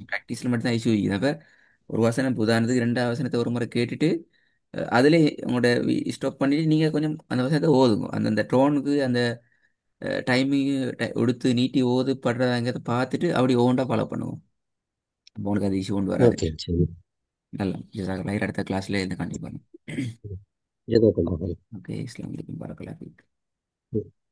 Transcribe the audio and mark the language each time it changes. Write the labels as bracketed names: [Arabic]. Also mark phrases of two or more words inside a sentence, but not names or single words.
[Tamil] ப்ராக்டிஸில் மட்டும் தான் இஷ்யூ இருக்குது. அப்போ ஒரு வசனம் உதாரணத்துக்கு ரெண்டாவது வசனத்தை ஒரு முறை கேட்டுட்டு அதிலே உங்களோட ஸ்டாப் பண்ணிட்டு நீங்கள் கொஞ்சம் அந்த வசனத்தை ஓதுங்க. அந்தந்த டோனுக்கு அந்த டைமிங் எடுத்து நீட்டி ஓது படுறதாங்கிறத பார்த்துட்டு அப்படி ஓண்டா ஃபாலோ பண்ணுவோம். அப்போ உங்களுக்கு அது இஷ்யூ கொண்டு வராது. ஓகே சரி. நல்லா ஜஸாக்கல்லாஹ். அடுத்த கிளாஸ்ல இருந்து கண்டிப்பாக. [Arabic] جزاك الله خير. ஓகே, السلام عليكم ورحمة الله.